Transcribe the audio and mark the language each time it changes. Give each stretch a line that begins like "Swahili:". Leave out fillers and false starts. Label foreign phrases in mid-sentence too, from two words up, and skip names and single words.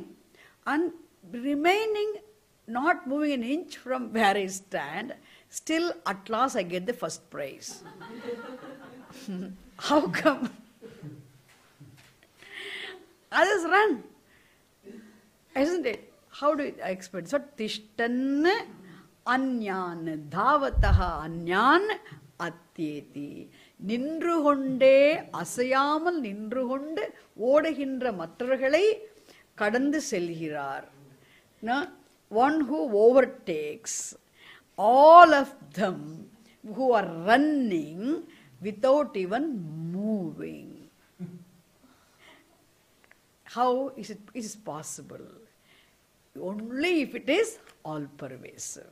English: And remaining not moving an inch from where I stand, still at last I get the first prize. How come? Others run. Isn't it? How do I explain? So,
Sanskrit: तिष्ठन् अन्यान् धावतः अन्यान् अत्येति.
Tamil: நின்று கொண்டே அசையாமல் நின்று கொண்டு ஓடுகின்ற மற்றவர்களை கடந்து செல்கிறார்.
English: One who overtakes all of them who are running without even moving. How is it possible? Only if it is all pervasive.